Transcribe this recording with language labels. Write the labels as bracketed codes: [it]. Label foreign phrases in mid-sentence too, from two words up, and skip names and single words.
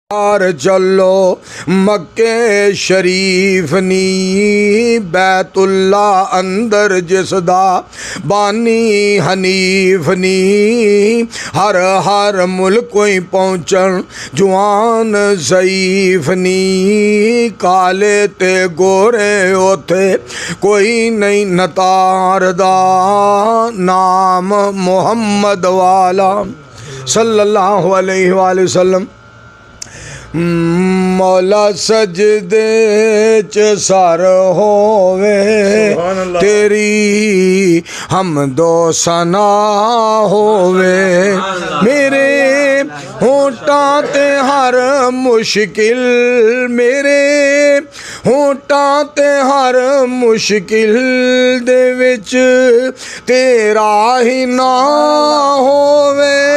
[pa] چلو مکے شریف نی بیت اللہ اندر جس دا بانی حنیف نی ہر ہر ملک کوئی پہنچن جوان ضعیف نی کالے تے گورے اوتھے کوئی نہیں نتار دا نام محمد والا [ar] صلى الله عليه وسلم. [pa] مولا سجدے چ سر ہووے تیری حمد و ثنا ہووے میرے ہونٹاں تے ہر مشکل میرے ہونٹاں تے ہر مشکل دے وچ تیرا ای نا ہووے